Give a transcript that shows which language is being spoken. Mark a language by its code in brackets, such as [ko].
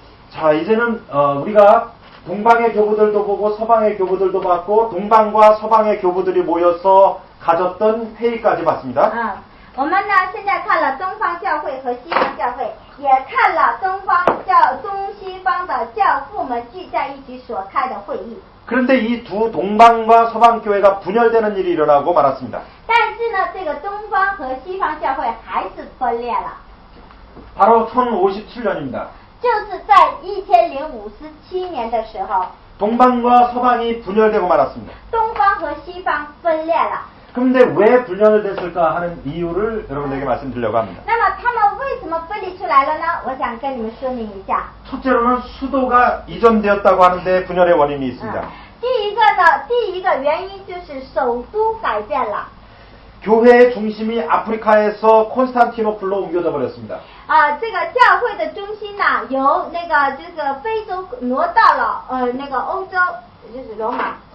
[ko] 자, 이제는 우리가 동방의 교부들도 보고 서방의 교부들도 봤고 동방과 서방의 교부들이 모여서 가졌던 회의까지 봤습니다. [zh] 我们呢现在看了东方教会和西方教会，也看了东西方的教父们聚在一起所开的会议。 [ko] 그런데 이 두 동방과 서방 교회가 분열되는 일이 일어나고 말았습니다. [zh] 但是呢，这个东方和西方教会还是分裂了。 [ko] 바로 1057년입니다. [zh] 就是在1057年的时候， [ko] 동방과 서방이 분열되고 말았습니다. [zh] 东方和西方分裂了。 [ko] 그런데 왜 분열됐을까 하는 이유를 여러분에게 말씀드리려고 합니다. [zh] 那么他们为什么分离出来了呢？我想跟你们说明一下。 [ko] 첫째로는 수도가 이전되었다고 하는데 분열의 원인이 있습니다. [zh] 第一个原因就是首都改变了。 [ko] 교회의 중심이 아프리카에서 콘스탄티노플로 옮겨져 버렸습니다. [zh] 这个教会的中心呢，由那个这个非洲挪到了那个欧洲，就是罗马。